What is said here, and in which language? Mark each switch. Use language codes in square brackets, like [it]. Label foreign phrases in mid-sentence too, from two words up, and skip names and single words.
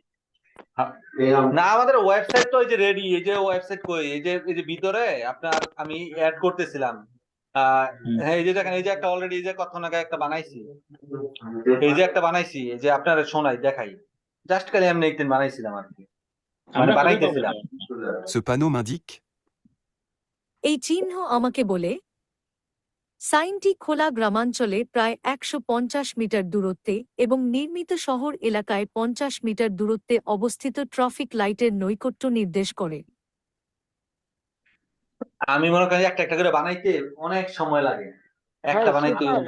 [bn] না, আমাদের ওয়েবসাইট তো এই যে রেডি, এই যে ওয়েবসাইট কই, এই যে ভিতরে আপনার আমি অ্যাড করতেছিলাম। হ্যাঁ, এই যে দেখেন, এই যে একটা অলরেডি, এই যে কতক্ষণ আগে একটা বানাইছি, এই যে একটা বানাইছি, এই যে আপনার শোনাই দেখাই, জাস্ট খালি আমি একদিন বানাইছিলাম আর কি, মানে আমরা কবে পাবো বানাইতেছিলাম। এটা? [fr] Ce panneau m'indique [bn] এই চিহ্ন আমাকে বলে সাইনটি খোলা গ্রামাঞ্চলে প্রায় 150 মিটার দূরত্বে এবং নির্মিত শহর এলাকায় 50 মিটার দূরত্বে অবস্থিত ট্রাফিক লাইটের নৈকট্য নির্দেশ করে। আমি মনে করি একটা একটা করে বানাইতে অনেক সময় লাগে, একটা বানাইতে।